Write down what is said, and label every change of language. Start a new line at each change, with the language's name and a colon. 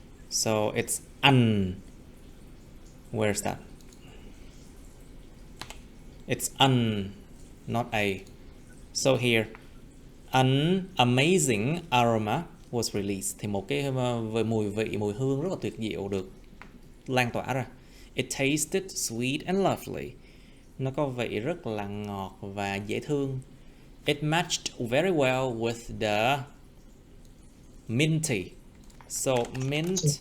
English: So it's where's that? It's not a. So here, an amazing aroma was released.
Vietnamese: Thì một cái mùi hương rất là tuyệt diệu được lan tỏa ra.
English: It tasted sweet and lovely.
Vietnamese: Nó có vị rất là ngọt và dễ thương.
English: It matched very well with the minty. So mint